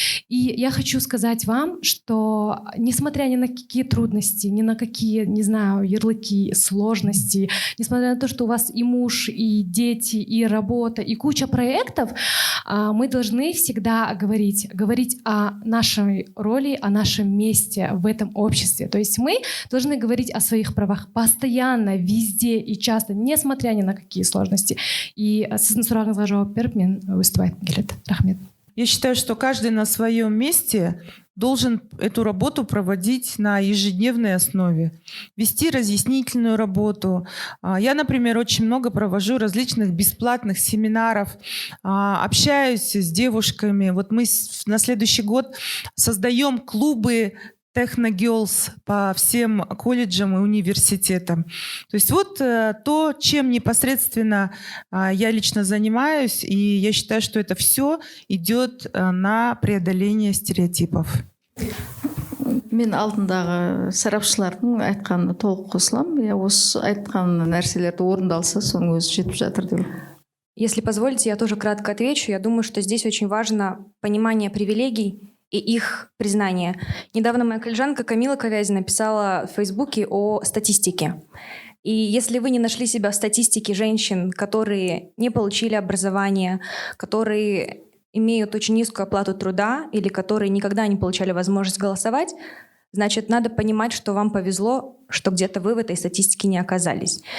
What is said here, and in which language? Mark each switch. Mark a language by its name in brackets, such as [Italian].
[Russian] И я хочу сказать вам, что несмотря ни на какие трудности, ни на какие, не знаю, ярлыки, сложности, несмотря на то, что у вас и муж, и дети, и работа, и куча проектов, мы должны всегда говорить о нашей роли, о нашем месте в этом обществе. То есть мы должны говорить о своих правах постоянно, везде и часто, несмотря ни на какие сложности. [Kazakh] И сіздің сұрағыңызға жауап беріп, мен [Russian] выступать [Kazakh] келеді. Рахмет. [Russian] Я считаю, что каждый на своем месте должен эту работу проводить на ежедневной основе, вести разъяснительную работу. Я, например, очень много провожу различных бесплатных семинаров, общаюсь с девушками. Вот мы на следующий год создаем клубы Techno-Girls по всем колледжам и университетам. То есть вот то, чем непосредственно я лично занимаюсь, и я считаю, что это все идет на преодоление стереотипов. [Kazakh] Мен алдындағы сарапшылардың айтқанына толық қосыламын. Я осы айтқан нәрселерді орындалса, соның өзі жетіп жатыр деп. [Russian] Если позволите, я тоже кратко отвечу. Я думаю, что здесь очень важно понимание привилегий и их признание. Недавно моя коллежанка Камила Ковязина писала в Фейсбуке о статистике. И если вы не нашли себя в статистике женщин, которые не получили образование, которые имеют очень низкую оплату труда или которые никогда не получали возможность голосовать, значит, надо понимать, что вам повезло, что где-то вы в этой статистике не оказались.